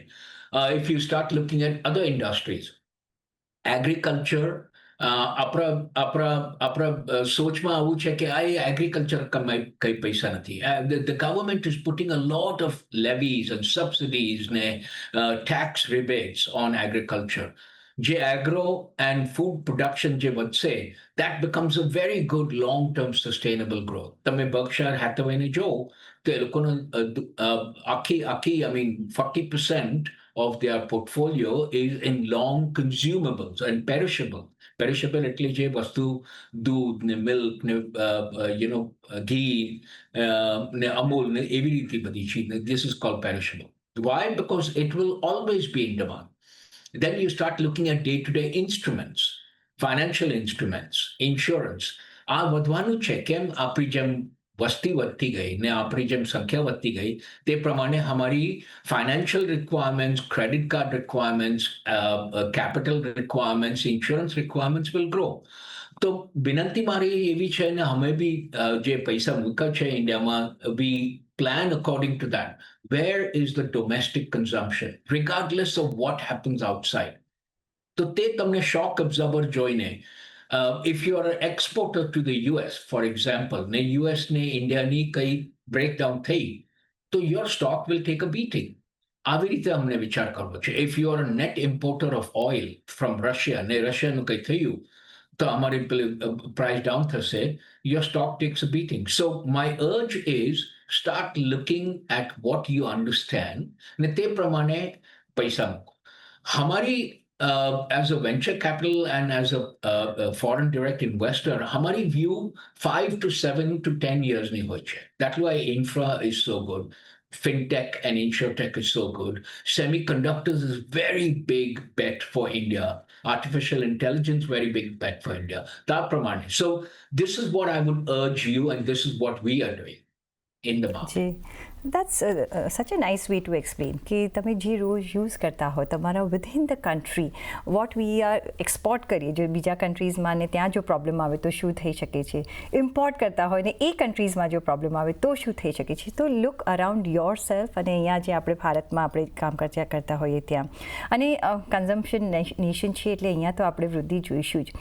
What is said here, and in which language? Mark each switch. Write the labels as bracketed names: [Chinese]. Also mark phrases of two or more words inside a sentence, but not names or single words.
[English] if you start looking at other industries, agriculture, [Gujarati] આપણા સોચમાં આવું છે કે આ એગ્રીકલ્ચર કઈ પૈસા નથી. [English] The government is putting a lot of levies and subsidies ને tax rebates on agriculture. [Gujarati] જે [English] agro and food production [Gujarati] જે વધશે, [English] that becomes a very good long-term sustainable growth. [Gujarati] તમે બર્કશાયર હેથવેને જો તો એ લોકોનો આખી [English] 40% of their portfolio is in long consumables and perishable. [Gujarati] Perishable એટલે જે વસ્તુ દૂધ ને મિલ્ક ને ઘી ને અમૂલ ને એવી રીતે બધી ચીજ. [English] This is called perishable. Why? Because it will always be in demand. Then you start looking at day-to-day instruments, financial instruments, insurance. [Gujarati] આ વધવાનું છે. કેમ? આપણી જેમ વસ્તી વધતી ગઈ ને આપણી જેમ સંખ્યા વધતી ગઈ, તે પ્રમાણે અમારી [English] financial requirements, credit card requirements, capital requirements, insurance requirements will grow. [Gujarati] તો વિનંતી મારી એવી છે ને, અમે બી જે પૈસા મૂક્યા છે ઇન્ડિયામાં, [English] we plan according to that. Where is the domestic consumption, regardless of what happens outside? [Gujarati] તો તે તમને [English] shock absorber જોઈને, if you are an exporter to the US, for example, [Gujarati] ને US ને ઇન્ડિયાની કઈ બ્રેકડાઉન થઈ, તો [English] your stock will take a beating. [Gujarati] આવી રીતે અમને વિચાર કરવો છે. [English] If you are a net importer of oil from Russia [Gujarati] ને રશિયાનું કંઈ થયું તો અમારી [English] price down થશે, your stock takes a beating. So my urge is, start looking at what you understand [Gujarati] ને તે પ્રમાણે પૈસા મૂકો. [English] હમારી as a venture capital and as a foreign direct investor, हमारी view 5 to 7 to 10 years [Gujarati] નહીં હોઈ છે. [English] That's why infra is so good. Fintech and insurtech is so good. Semiconductors is very big bet for India. Artificial intelligence, very big bet for India. [Gujarati] That pramane. [English] So this is what I would urge you, and this is what we are doing in the market. That's such a nice way to explain [Gujarati] કે તમે જે રોજ યુઝ કરતા હો તમારા [English] within the country, what we are [Gujarati] એક્સપોર્ટ કરીએ જો બીજા કન્ટ્રીઝમાં ને ત્યાં જો પ્રોબ્લેમ આવે તો શું થઈ શકે છે, ઇમ્પોર્ટ કરતા હોય ને એ કન્ટ્રીઝમાં જો પ્રોબ્લેમ આવે તો શું થઈ શકે છે. તો [English] look around yourself, [Gujarati] અને અહીંયા જે આપણે ભારતમાં આપણે કામ કરતા હોઈએ ત્યાં, અને [English] consumption nation [Gujarati] છે એટલે અહીંયા તો આપણે વૃદ્ધિ જોઈશું જ.